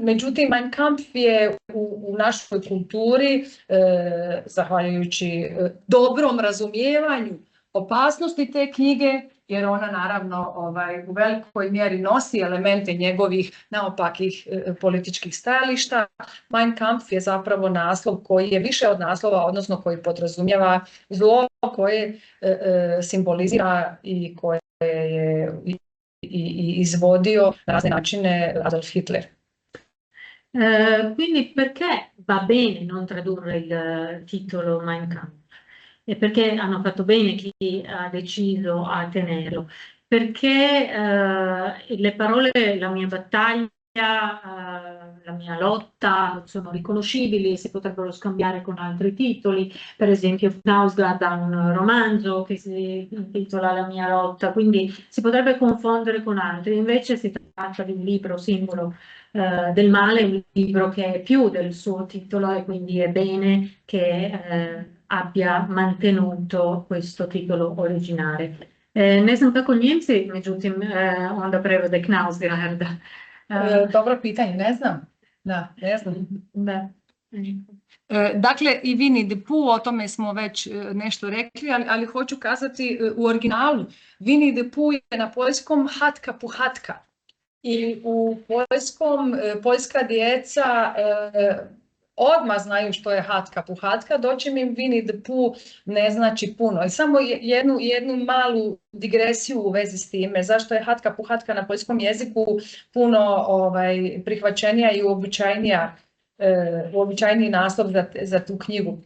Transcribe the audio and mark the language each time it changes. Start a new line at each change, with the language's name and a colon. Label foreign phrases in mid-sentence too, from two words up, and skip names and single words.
Croatian: Međutim, Mein Kampf je u našoj kulturi, zahvaljujući dobrom razumijevanju opasnosti te knjige, jer ona naravno u velikoj mjeri nosi elemente njegovih naopakih političkih stajališta. Mein Kampf je zapravo naslov koji je više od naslova, odnosno koji podrazumijeva zlo, koje simbolizira i koje je i izvodio na razne načine Adolf Hitler.
Italian: Quindi perché va bene non tradurre il titolo Mein Kampf? E perché hanno fatto bene chi ha deciso a tenerlo? Perché le parole la mia battaglia, la mia lotta sono riconoscibili e si potrebbero scambiare con altri titoli. Per esempio Knausgaard ha un romanzo che si intitola La mia lotta, quindi si potrebbe confondere con altri. Invece si tratta di un libro simbolo del male, un libro che è più del suo titolo e quindi è bene che abbia mantenuto questo titolo originale.
Croatian: Ne znam kako Njemci, međutim, onda prevode Knausgaard. Dobro pitanje, ne znam. Da, ne znam. Da. Dakle, i Winnie the Pooh, o tome smo već nešto rekli, ali hoću kazati u originalu. Winnie the Pooh je na poljskom Hatka Puhatka. I u poljska djeca odmah znaju što je Hatka Puhatka, dočim im Winnie the Pooh ne znači puno. I samo jednu malu digresiju u vezi s time, zašto je Hatka Puhatka na poljskom jeziku puno prihvaćenija i uobičajeniji naslov za tu knjigu.